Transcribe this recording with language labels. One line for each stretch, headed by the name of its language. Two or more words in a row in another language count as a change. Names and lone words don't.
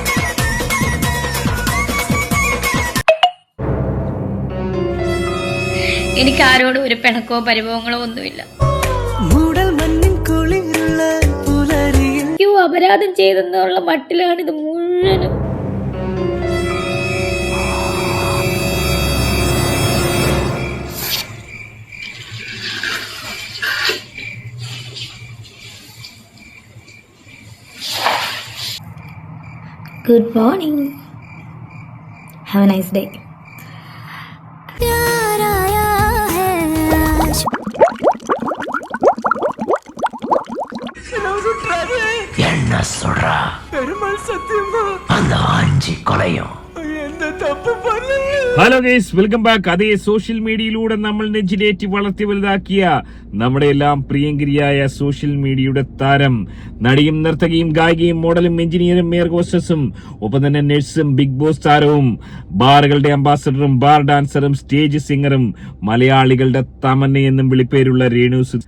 Malayalam: എനിക്ക് ആരോടും ഒരു പിണക്കോ പരിഭവങ്ങളോ ഒന്നുമില്ല. അപരാധം ചെയ്തെന്നുള്ള മട്ടിലാണ് ഇത് മുഴുവനും.
English: Good morning. Have a nice day.
Tamil: என்ன சொல்றா? பெருமாள் சத்தியமா அந்த ஆஞ்சி கொலையும்
English: Hello guys, welcome back.
Malayalam: അതേ
English: social media
Malayalam: നമ്മൾ നെഞ്ചിലേറ്റി വളർത്തി വലുതാക്കിയ നമ്മുടെ എല്ലാം പ്രിയങ്കരിയായ
English: social media
Malayalam: താരം, നടിയും നർത്തകിയും ഗായികയും മോഡലും എഞ്ചിനീയറും
English: air hostess
Malayalam: ഒപ്പം തന്നെ നഴ്സും ബിഗ് ബോസ് താരവും ബാറുകളുടെ അംബാസഡറും
English: bar dancer stage singer
Malayalam: മലയാളികളുടെ തമന്ന എന്നും വിളിപ്പേരുള്ള രേണുസുതി.